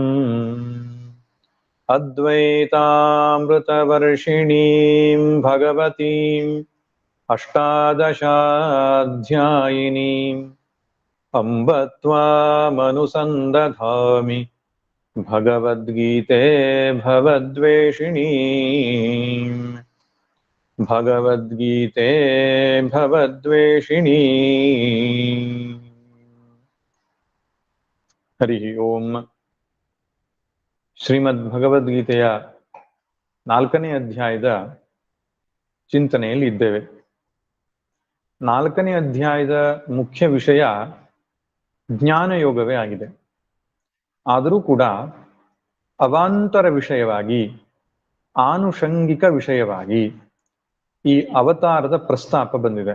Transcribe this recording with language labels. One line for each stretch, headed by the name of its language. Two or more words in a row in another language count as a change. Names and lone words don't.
Sanskrit: अद्वैतामृतवर्षिणीं भगवतीम् अष्टादशाध्यायिनीम् अम्ब त्वामनुसन्दधामि भगवद्गीते भवद्वेषिणीम् भगवद्गीते भवद्वेषिणी हरि ओम
Kannada: ಶ್ರೀಮದ್ಭಗವದ್ಗೀತೆಯ 4ನೇ ಅಧ್ಯಾಯದ ಚಿಂತನೆಯಲ್ಲಿ ಇದ್ದೇವೆ. 4ನೇ ಅಧ್ಯಾಯದ ಮುಖ್ಯ ವಿಷಯ ಜ್ಞಾನಯೋಗವೇ ಆಗಿದೆ. ಆದರೂ ಕೂಡ ಅವಾಂತರ ವಿಷಯವಾಗಿ, ಆನುಷಂಗಿಕ ವಿಷಯವಾಗಿ ಈ ಅವತಾರದ ಪ್ರಸ್ತಾಪ ಬಂದಿದೆ.